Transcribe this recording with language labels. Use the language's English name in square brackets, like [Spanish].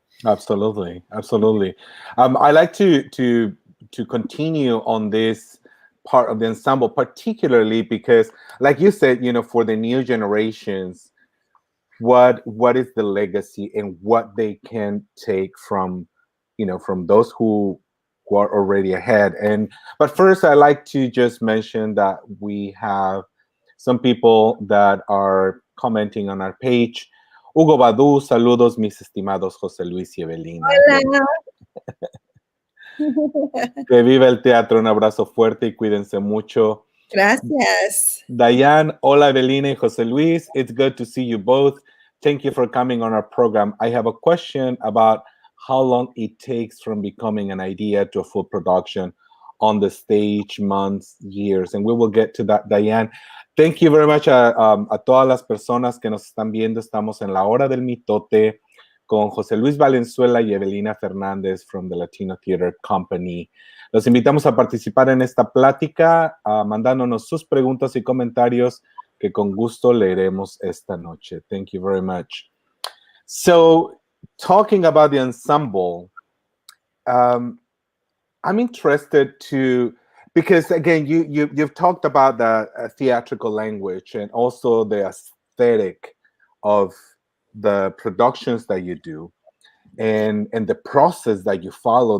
[English] Absolutely, absolutely. I like to continue on this part of the ensemble, particularly because, like you said, you know, for the new generations, what is the legacy and what they can take from, you know, from those who are already ahead. But first, I like to just mention that we have some people that are commenting on our page. [Spanish] Hugo Badu, saludos mis estimados José Luis y Evelina. Hola. Que viva el teatro, un abrazo fuerte y cuídense mucho. Gracias. [English] Diane, hola Evelina y José Luis. It's good to see you both. Thank you for coming on our program. I have a question about how long it takes from becoming an idea to a full production on the stage, months, years, and we will get to that, Diane. [Spanish] Thank you very much a todas las personas que nos están viendo. Estamos en la Hora del Mitote con José Luis Valenzuela y Evelina Fernández from the Latino Theater Company. Los invitamos a participar en esta plática, mandándonos sus preguntas y comentarios que con gusto leeremos esta noche. [English] Thank you very much. So, talking about the ensemble, I'm interested to, because again, you've talked about the theatrical language and also the aesthetic of the productions that you do, and the process that you follow.